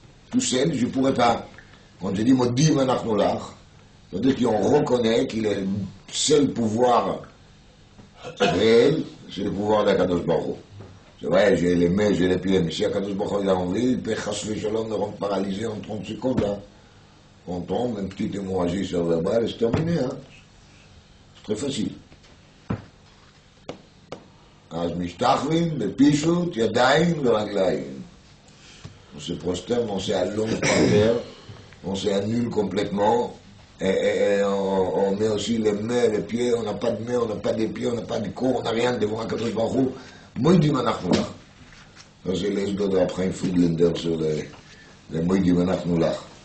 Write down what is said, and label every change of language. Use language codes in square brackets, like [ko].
[fr] Tout seul, je ne pourrais pas. Quand je dis [he] Modim Anachnolach, [fr] ça veut dire qu'on reconnaît qu'il est le seul pouvoir réel, c'est le pouvoir d'Akadosh Baruch Hu. C'est vrai, j'ai les mains, j'ai les pieds, mais si Akadosh Baruch Hu il a envie, il peut chasser Shalom, me rendre paralysé en 30 secondes. Là. On tombe, une petite hémorragie cérébrale, c'est terminé. Hein. C'est très facile. [he] אז משתחווים בפישוט ידיים ורגליים. [fr] On se prosterne, on s'allonge par terre, on s'annule complètement, et on met aussi les mains, les pieds, on n'a pas de mains, on n'a pas de pieds, on n'a pas de corps, on n'a rien devant Akadosh Baruch Hu. [he] Moïdim Anachnulach. [fr] Ça c'est les de après Friedlander sur les [he] Moïdim Anachnulach.